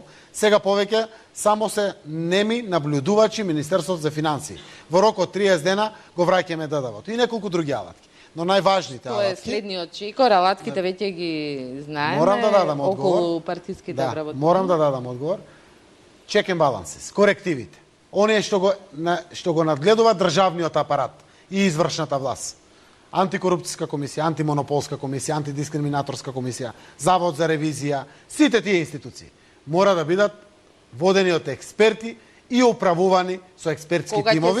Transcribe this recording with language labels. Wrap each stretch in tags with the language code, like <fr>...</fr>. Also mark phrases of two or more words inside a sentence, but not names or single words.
<mk>Сега повеќе само се неми наблюдувачи Министерството за финансии. Во рок од 30 дена го враќаме ДДВ-то и неколку други алатки. Но најважните Тоа е алатки... следниот чекор, алатките веќе ги знаеме. Морам да дадам одговор. Околу партиските вработувања. Морам да дадам одговор.</mk> <en>Check and balances,</en> <mk>корективите. Оние што го надгледува државниот апарат и извршната власт. Антикорупцијска комисија, антимонополска комисија, антидискриминаторска комисија, Завод за ревизија, сите тие институции мора да бидат водени од експерти и управувани со експертски тимови.</mk>